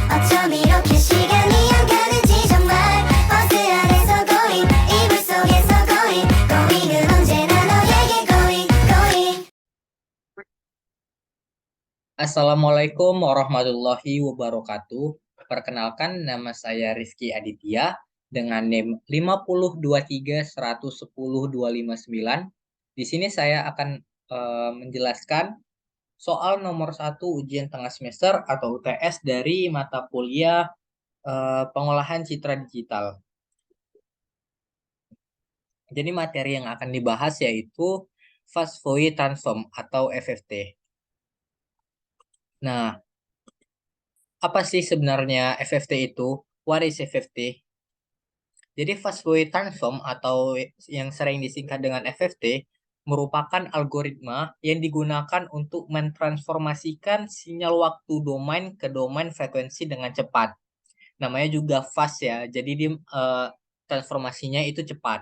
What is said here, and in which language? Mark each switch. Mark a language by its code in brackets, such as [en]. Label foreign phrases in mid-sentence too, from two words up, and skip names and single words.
[ko] 어쩜 이렇게 시간이 안 가는지 정말 버스 안에서 고잉 이불 속에서 고잉은 언제나 너에게 고잉 [ar] السلام عليكم ورحمة الله وبركاته. [id] Perkenalkan, nama saya Rizky Aditya dengan NIM 50231100259. Di sini saya akan menjelaskan soal nomor 1 ujian tengah semester atau UTS dari mata kuliah pengolahan citra digital. Jadi materi yang akan dibahas yaitu [en] Fast Fourier Transform [id] atau FFT. Nah, apa sih sebenarnya FFT itu? [en] What is FFT? [id] Jadi [en] fast Fourier transform [id] atau yang sering disingkat dengan FFT merupakan algoritma yang digunakan untuk mentransformasikan sinyal waktu domain ke domain frekuensi dengan cepat. Namanya juga fast ya, jadi transformasinya itu cepat.